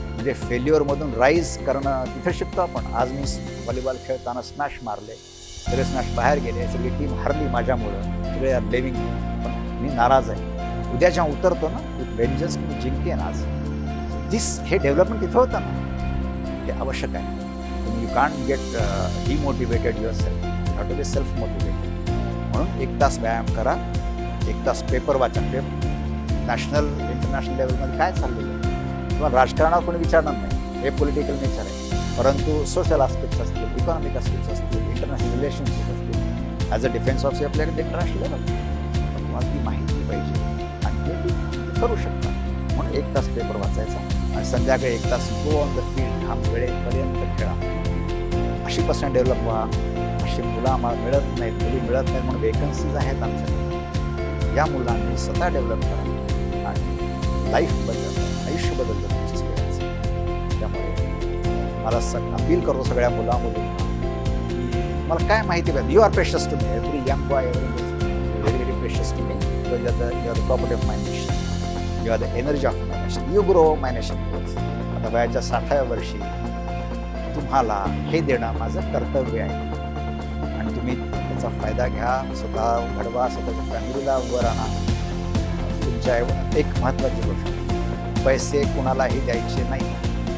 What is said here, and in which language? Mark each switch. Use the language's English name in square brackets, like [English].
[Marathi] म्हणजे फेल्युअरमधून राईज करणं तिथे शिकतो आपण. आज मी व्हॉलीबॉल खेळताना स्मॅश मारले, सगळे स्मॅश बाहेर गेले, सगळी टीम हरली माझ्यामुळं, सगळे आर ब्लेमिंग, पण मी नाराज आहे. उद्या जेव्हा उतरतो ना [English] with vengeance [Marathi] मी जिंकेन. आज हे डेव्हलपमेंट तिथं होतं ना, ते आवश्यक आहे. [English] You can't get demotivated your self, you have to be self motivated. [Marathi] म्हणून 1 तास व्यायाम करा, 1 तास पेपर वाचा. नॅशनल इंटरनॅशनल लेवलमध्ये काय चाललेलं आहे किंवा राजकारणावर कोणी विचारणार नाही, हे पॉलिटिकल नेचर आहे. परंतु सोशल आस्पेक्ट्स असतील, इकॉनॉमिक आस्पेक्ट्स असतील, इंटरनॅशनल रिलेशनशिप असतील, ॲज अ डिफेन्स ऑफ आपल्याकडे इंटरनॅशनल लेवल तुम्हाला ती माहिती पाहिजे आणि ते तुम्ही करू शकता. म्हणून 1 तास पेपर वाचायचा आणि संध्याकाळी 1 तास [English] go on the field, [Marathi] हा वेळेपर्यंत खेळा. अशी पर्सेंट डेव्हलप व्हा. अशी मुलं आम्हाला मिळत नाहीत, मुली मिळत नाहीत म्हणून वेकन्सीज आहेत आमच्याकडे. या मुलांनी स्वतः डेव्हलप करा आणि लाईफ बदलतं, आयुष्य बदलतं तुमचं खेळायचं. त्यामुळे मला अपील करतो सगळ्या मुलांमुलींना की मला काय माहिती पाहिजे. [English] you are precious to me, [Marathi] every young boy, very very precious to मी. [English] You are the property of my nation, you are the energy of my nation, you grow my nation grows. [Marathi] आता वयाच्या 60व्या वर्षी तुम्हाला हे देणं माझं कर्तव्य आहे आणि तुम्ही त्याचा फायदा घ्या, स्वतः घडवा, स्वतःच्या फॅमिलीला उभं राहा. तुमच्या एक महत्त्वाची गोष्ट, पैसे कुणालाही द्यायचे नाही.